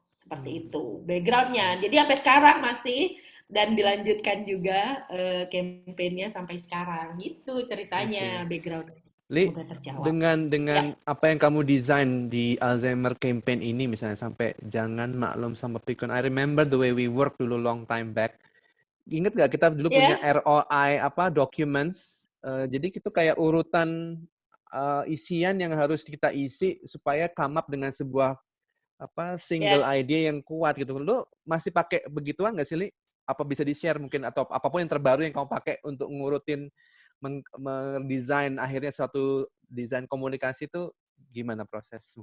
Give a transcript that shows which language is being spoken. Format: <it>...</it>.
<id>Seperti itu backgroundnya. Jadi sampai sekarang masih, dan dilanjutkan juga kampanyenya sampai sekarang. Gitu ceritanya, background. Li, Semoga terjawab. dengan Ya, apa yang kamu desain di Alzheimer campaign ini, misalnya sampai jangan maklum sama pikun.</id> <en>I remember the way we work dulu long time back.</en> <id>Ingat nggak kita dulu punya ya, ROI apa documents? Jadi itu kayak urutan isian yang harus kita isi supaya</id> <en>come up</en> <id>dengan sebuah apa single ya. idea yang kuat gitu. Lu masih pakai begituan nggak sih, Li? Apa bisa di-share mungkin, atau apapun yang terbaru yang kamu pakai untuk ngurutin mendesain akhirnya suatu desain komunikasi itu gimana proses?</id>